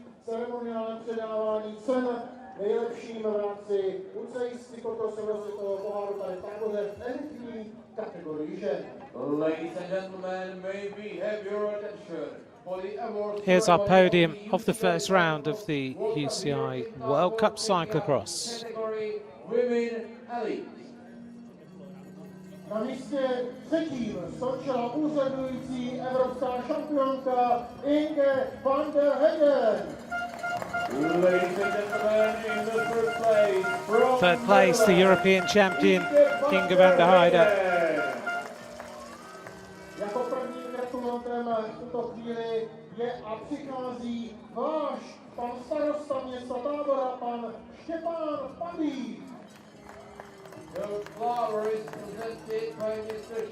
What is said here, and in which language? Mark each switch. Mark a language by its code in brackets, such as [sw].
[cs] Ceremoniálním předávání cen nejlepším v rámci UCI Cyclo-cross World Cup tady v Táboře v elitní kategorii žen. [en] Ladies and gentlemen, may we have your attention for the award. Here's our podium of the first round of the UCI World Cup Cyclo-cross. Category Women Elite. [cs] Na místě třetím skončila úřadující evropská šampionka Inge van der Heggen. [en] Ladies and gentlemen, in the first place, from Third place, the European champion Inge van der Heggen. [cs] Jako prvním gratulantem v tuto chvíli je a přichází váš pan starosta města Tábora, pan Štěpán Padík. [en] The flower is presented by Mr.